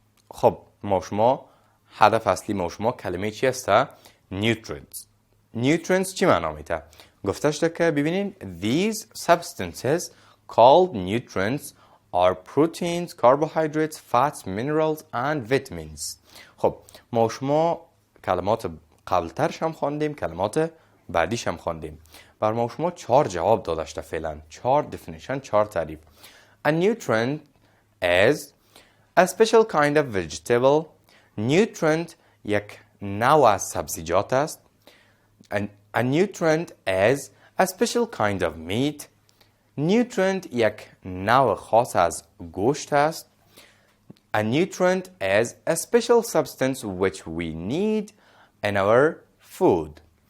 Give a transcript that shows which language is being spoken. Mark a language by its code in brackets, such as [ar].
[fa] خب ما شما هدف اصلی ما شما کلمه چی هسته؟ nutrients. nutrients چی معنا میده؟ گفته شده که ببینین [en] these substances called nutrients are proteins, carbohydrates, fats, minerals and vitamins. [fa] خب ما شما کلمات قبلترش هم خواندیم، کلمات بعدیش هم خواندیم. بر ما شما 4 جواب داده شده فعلا، 4 definition، 4 تعریف. [en] A nutrient is a special kind of vegetable. [fa] nutrient یک نوع از سبزیجات است. [en] A nutrient is a special kind of meat. [fa] nutrient یک نوع خاص از گوشت است. [en] A nutrient is a special substance which we need in our food.